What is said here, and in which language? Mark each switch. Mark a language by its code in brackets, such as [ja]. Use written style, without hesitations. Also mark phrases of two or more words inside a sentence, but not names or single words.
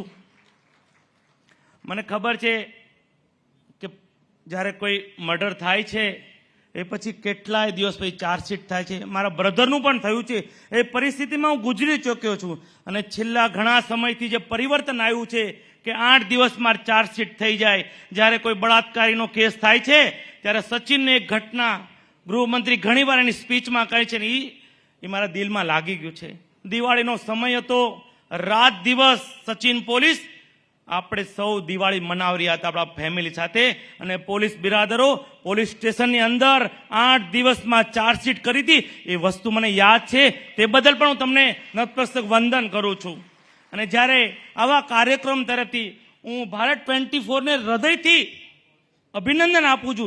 [gu] મને ખબર છે કે જ્યારે કોઈ મર્ડર થાય છે એ પછી કેટલાય દિવસ પછી ચાર્જશીટ થાય છે. મારા બ્રધરનું પણ થયું છે. એ પરિસ્થિતિમાં હું ગુજરી ચૂક્યો છું અને છેલ્લા ઘણા સમયથી જે પરિવર્તન આવ્યું છે કે 8 દિવસ મેં ચાર્જશીટ થઈ જાએ. જ્યારે કોઈ બળાત્કારીનો કેસ થાય છે ત્યારે સચિન ને એક ઘટના ગૃહમંત્રી ઘણી વાર એની સ્પીચ મેં કહી છે, ઈ મારા દિલ મેં લાગી ગયું છે. દિવાળીનો સમય હતો, રાત દિવસ સચિન પોલીસ આપણે સૌ દિવાળી મનાવી રહ્યા હતા આપણા ફેમિલી સાથે, અને પોલીસ બિરાદરો પોલીસ સ્ટેશનની અંદર 8 દિવસમાં ચાર્જશીટ કરી હતી. એ વસ્તુ મને યાદ છે, તે બદલ પણ હું તમને નતમસ્તક વંદન કરું છું. અને જ્યારે આવા કાર્યક્રમ તરફથી હું ભારત 24ને હૃદયથી અભિનંદન આપું છું.